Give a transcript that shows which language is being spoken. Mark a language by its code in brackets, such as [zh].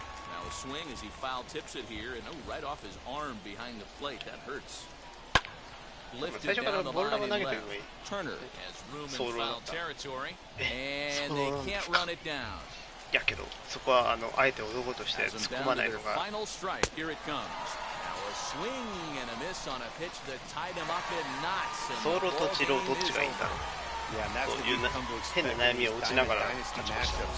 [en] Now a swing as he foul tips it here, and right off his arm behind the plate. That hurts. lifted down the line and left. Turner has room in foul territory, and they can't run it down. [ja] やけどそこはあえて男として突っ込まないのが。 [en] Final strike. Here it comes. Now a swing and a miss on a pitch that tied him up in knots. [ja] ソロとチロどっちがいいんだろう。そういう変な悩みを打ちながら勝ちました。